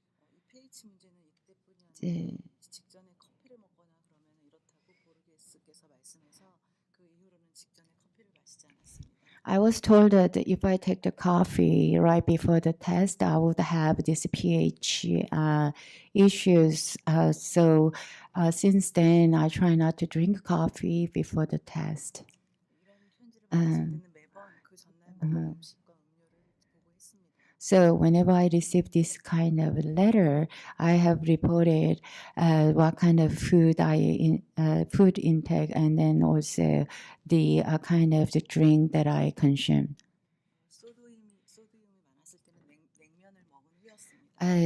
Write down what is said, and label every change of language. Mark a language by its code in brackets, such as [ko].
[ko] 이 pH 문제는 이때뿐이 아니라 직전에 커피를 먹거나 그러면 이렇다고 보르게스께서 말씀해서 그 이후로는 직전에 커피를 마시지 않았습니다. [en] I was told that if I take the coffee right before the test, I would have this pH issues. So since then, I try not to drink coffee before the test. [ko] 이런 편지를 받았을 때는 매번 그 전날 음식과 음료를 보고했습니다. [en] So whenever I receive this kind of letter, I have reported what kind of food food intake, and then also the kind of the drink that I consume. [ko] 소디움이 많았을 때는 냉면을 먹은 후였습니다.